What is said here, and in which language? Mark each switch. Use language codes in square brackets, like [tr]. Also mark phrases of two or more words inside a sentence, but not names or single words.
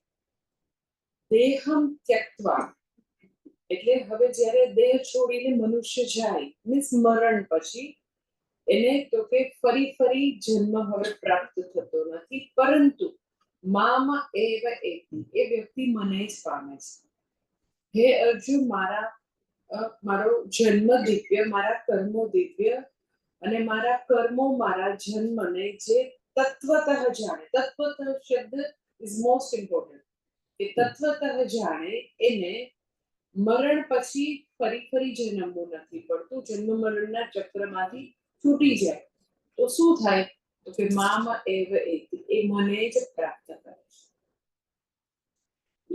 [gu] દેહમ ત્યક્ત્વા એટલે હવે જ્યારે દેહ છોડીને મનુષ્ય જાય મીન્સ મરણ પછી એને તો કે ફરી ફરી જન્મ હવે પ્રાપ્ત થતો નથી પરંતુ [sa] माम एव एति [gu] એ વ્યક્તિ મને જ પામે છે। હે અર્જુન મારા મારો જન્મ દિવ્ય મારા કર્મો દિવ્ય અને મારા કર્મો મારા જન્મને જે તત્વતઃ જાણે, તત્વતઃ શબ્દ [en] is most important, [gu] કે તત્વતઃ જાણે એને મરણ પછી ફરી જન્મવું નથી પડતું, જન્મ મરણના ચક્રમાંથી છૂટી જાય તો શું થાય, તો કે [sa] माम एव एति, [gu] એ મને જ પ્રાપ્ત કરે છે.